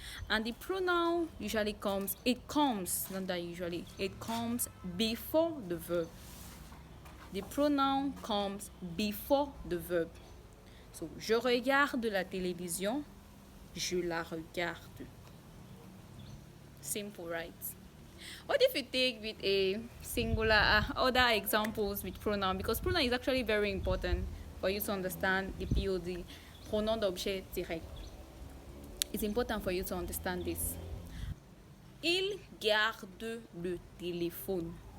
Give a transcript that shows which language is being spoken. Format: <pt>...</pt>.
<en>And the pronoun usually comes, not that usually, it comes before the verb. The pronoun comes before the verb.</en> <fr>So, je regarde la télévision. Je la regarde.</fr> <en>Simple, right? What if you take with a singular, other examples with pronoun? Because pronoun is actually very important for you to understand the POD, pronom d'objet direct. It's important for you to understand this.</en> <fr>Il garde le téléphone.</fr>